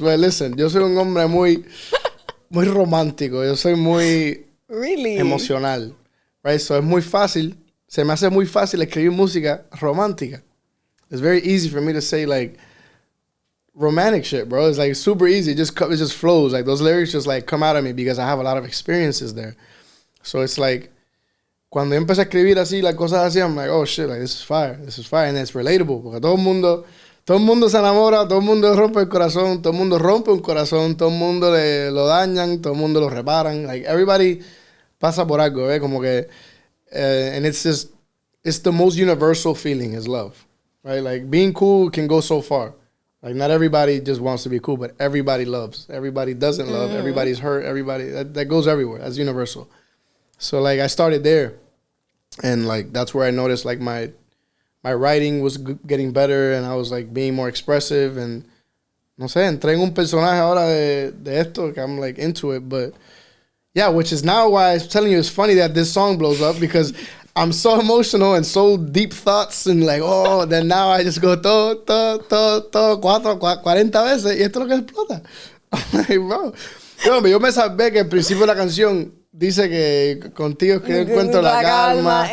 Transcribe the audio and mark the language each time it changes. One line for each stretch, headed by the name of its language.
English: But listen,
Spanish: yo soy un hombre muy romántico. Yo soy muy emocional,
English: right? So
Spanish: es muy fácil. Se me hace muy fácil escribir música romántica.
English: It's very easy for me to say like romantic shit, bro. It's like super easy. It just flows. Like those lyrics just like come out of me because I have a lot of experiences there. So it's like
Spanish: cuando yo empecé a escribir así las cosas así,
English: I'm like, oh shit, like this is fire, and it's relatable
Spanish: porque todo el mundo se enamora, todo el mundo rompe el corazón, todo el mundo rompe un corazón, todo el mundo lo dañan, todo el mundo lo reparan.
English: Like everybody
Spanish: pasa por algo, como que,
English: and it's the most universal feeling is love. Right, like being cool can go so far. Like not everybody just wants to be cool, but everybody loves. Everybody doesn't love. Everybody's hurt. Everybody that goes everywhere. That's universal. So like I started there, and like that's where I noticed like my writing was getting better, and I was like being more expressive, and
Spanish: no sé, entré en un personaje ahora de esto que
English: I'm like into it, but yeah, which is now why I'm telling you it's funny that this song blows up because I'm so emotional and so deep thoughts and like, oh, then now I just go
Spanish: todo, 40 veces y esto es lo que explota.
English: I'm like, bro.
Spanish: Yo me sabía que al principio de la canción dice que contigo es que encuentro la calma.